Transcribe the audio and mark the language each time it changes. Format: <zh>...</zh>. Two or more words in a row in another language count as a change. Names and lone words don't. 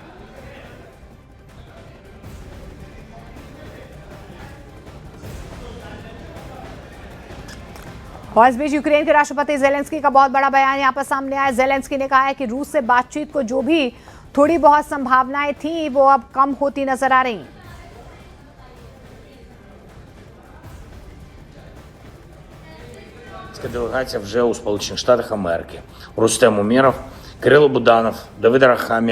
<hi>और इस बीच यूक्रेन के राष्ट्रपति जेलेंस्की का बहुत बड़ा बयान यहां पर सामने आया। जेलेंस्की ने कहा है कि रूस से बातचीत को जो भी थोड़ी बहुत संभावनाएं थी, वो अब कम होती नजर आ रही।</hi> <uk>Делегація вже у Сполучених Штатах Америки. Рустем Умєров, Кирило Буданов, Давид Арахамія.</uk>